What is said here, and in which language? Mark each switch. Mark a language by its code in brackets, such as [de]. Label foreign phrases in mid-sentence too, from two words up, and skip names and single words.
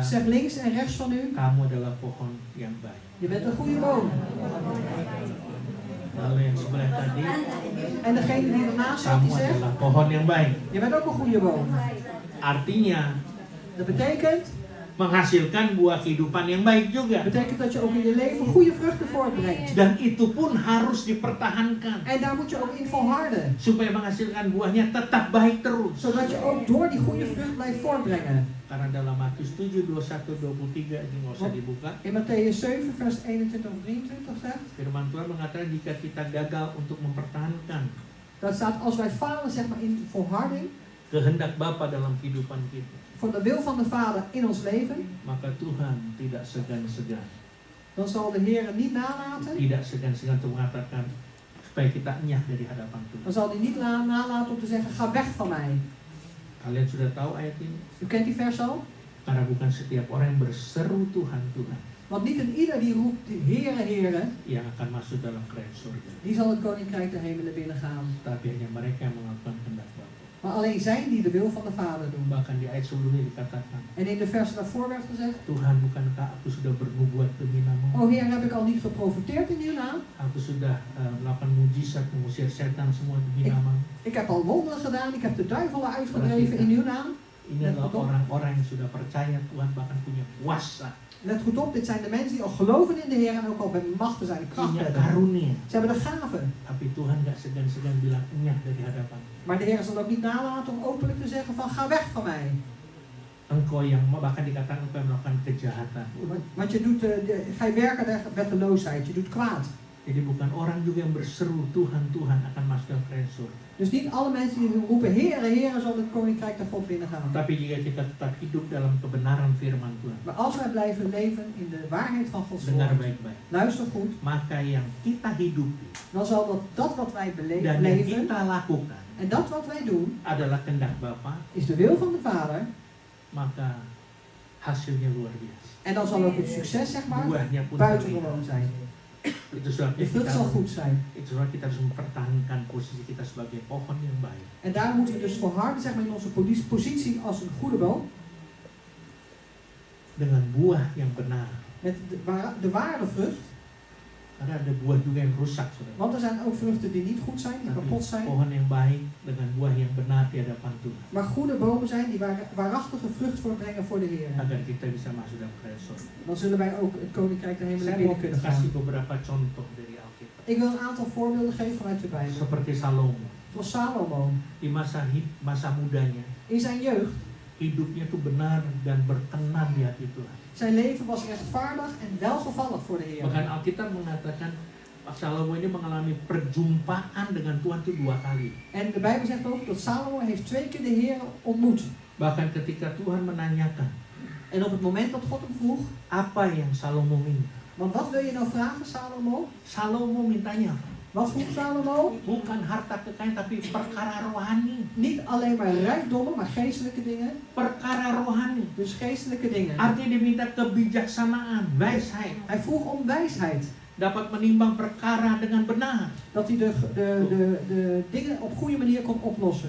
[nl] Zeg links en rechts van u. [id] kamu adalah pohon yang baik. [nl] Je bent een goede boom. [id] Lalu yang sebelah tadi, [nl] En degene die ernaast staat, [id] kamu [nl] die zegt, [id] adalah pohon yang baik. [nl] je bent ook een goede boom. [id] Artinya [nl] Dat betekent [id] menghasilkan buah kehidupan yang baik juga. [nl] dat je ook in je leven goede vruchten voortbrengt. [id] Dan itu pun harus dipertahankan [nl] En daar moet je ook in volharden. [id] supaya menghasilkan buahnya tetap baik terus. [nl] Zodat je ook door die goede vrucht blijft voortbrengen. [id] Karena dalam Matius 7, 21, 23 ini nggak usah dibuka. [nl] In Matthäus 7 vers 21 of 23 zegt. [id] Firman Tuhan mengatakan jika kita gagal untuk mempertahankan [nl] Dat staat als wij falen, zeg maar, in volharding. [id] kehendak Bapa dalam kehidupan kita, [nl] Voor de wil van de Vader in ons leven. [id] maka Tuhan tidak segan-segan, [nl] Dan zal de Heer niet nalaten. [id] tidak segan-segan untuk mengatakan supaya kita enyah dari hadapan [nl] Dan [id] Tuhan. [nl] zal hij niet nalaten om te zeggen, ga weg van mij. [id] Kalian sudah tahu ayat ini? [nl] U kent die vers al? [id] Karena bukan setiap orang yang berseru Tuhan, Tuhan [nl] Want niet een ieder die roept, Heere, Heere, [id] yang akan masuk dalam kerajaan surga, [nl] die zal het koninkrijk der hemelen binnengaan. [id] tapi hanya mereka yang melakukan kehendak Bapa. [nl] Maar alleen zij die de wil van de Vader doen. [id] Bahkan di ayat sebelumnya dikatakan, [nl] En in de vers daarvoor werd gezegd, [id] Tuhan, bukankah aku sudah bernubuat demi namamu? [nl] o Heer, heb ik al niet geprofiteerd in uw naam? [id] Aku sudah melakukan mujizat, mengusir setan semua demi namamu. [nl] Ik heb al wonderen gedaan, ik heb de duivelen uitgedreven in uw naam. [id] Ini adalah orang-orang yang sudah percaya Tuhan, bahkan punya kuasa, [nl] Let goed op, dit zijn de mensen die al geloven in de Heer en ook al bij machten zijn, kracht [id] punya [nl] hebben. [id] karunia. [nl] Ze hebben de gaven. [id] Tapi Tuhan gak segan-segan bilang enyah dari hadapan. [nl] Maar de Heer zal ook niet nalaten om openlijk te zeggen van, ga weg van mij. [id] Engkau yang bahkan dikatakan engkau yang melakukan kejahatan. [nl] Want je doet, gij werken der wetteloosheid, je doet kwaad. [id] Jadi bukan orang juga yang berseru Tuhan, Tuhan akan masuk ke kerajaan surga. [nl] Dus niet alle mensen die roepen, Heere, Heere, zal het koninkrijk der God binnengaan. [id] Tapi jika kita tetap hidup dalam kebenaran firman Tuhan, [nl] Maar als wij blijven leven in de waarheid van Gods [id] dengar [nl] woord, [id] baik-baik, [nl] luister goed, [id] maka yang kita hidupi [nl] dan zal dat wat wij [id] dan yang [nl] leven [id] kita lakukan [nl] en dat wat wij doen, [id] adalah kehendak Bapa, [nl] is de wil van de Vader. [id] maka hasilnya luar biasa. [nl] En dan zal ook het succes, zeg maar, [id] Buahnya pun terlihat. [nl] buitengewoon zijn. [id] Itu sebabnya [nl] De vrucht zal goed zijn. [id] itu sebabnya kita harus mempertahankan posisi kita sebagai pohon yang baik. [nl] En daar moeten we dus volharden, zeg maar, in onze positie als een goede boom. [id] Dengan buah yang benar. [nl] Met de ware vrucht. [id] Karena ada buah juga yang rusak, saudara. [nl] Want er zijn ook vruchten die niet goed zijn, die [id] Tapi [nl] kapot zijn. [id] pohon yang baik dengan buah yang benar di hadapan Tuhan. [nl] Maar goede bomen zijn die waarachtige vrucht voortbrengen voor de Heer. [id] Agar kita bisa masuk dalam kerajaan surga. [nl] Dan zullen wij ook het koninkrijk der hemelen [id] Saya mau [nl] binnen kunnen gaan. [id] kasih beberapa contoh dari Alkitab. [nl] Ik wil een aantal voorbeelden geven vanuit de Bijbel. [id] Seperti Salomo. [nl] Zoals Salomo. [id] Di masa mudanya, [nl] In zijn jeugd, [id] hidupnya tuh benar dan berkenan di hati Tuhan. [nl] zijn leven was rechtvaardig en welgevallig voor de Heer. [id] Bahkan Alkitab mengatakan Salomo ini mengalami perjumpaan dengan Tuhan itu 2 kali. [nl] En de Bijbel zegt ook dat Salomo heeft 2 keer de Heer ontmoet. [id] Bahkan ketika Tuhan menanyakan, [nl] En op het moment dat God hem vroeg, [id] apa yang Salomo minta? [nl] want wat wil je nou vragen, Salomo? [id] Salomo mintanya [nl] Wat vroeg Salomo? [id] bukan harta kekayaan tapi perkara rohani. [nl] Niet alleen maar rijkdommen, maar geestelijke dingen. [id] Perkara rohani. [nl] Dus geestelijke dingen. [id] Artinya dia minta kebijaksanaan, [nl] wijsheid. Hij vroeg om wijsheid. [id] dapat menimbang perkara dengan benar. [nl] Dat hij de dingen op goede manier kon oplossen.